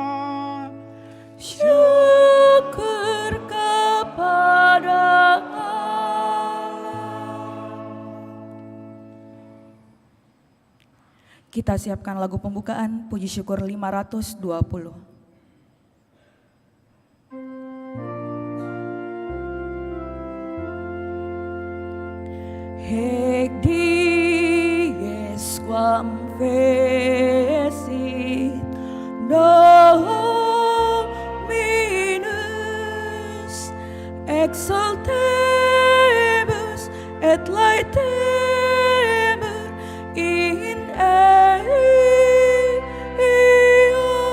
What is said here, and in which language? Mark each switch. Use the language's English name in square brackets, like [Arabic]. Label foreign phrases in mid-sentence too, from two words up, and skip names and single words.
[Indonesian] Syukur kepada Allah. Kita siapkan lagu pembukaan Puji Syukur 520. [Latin] Hec dies quam fecit Dominus, exaltemus et laetemur in eo.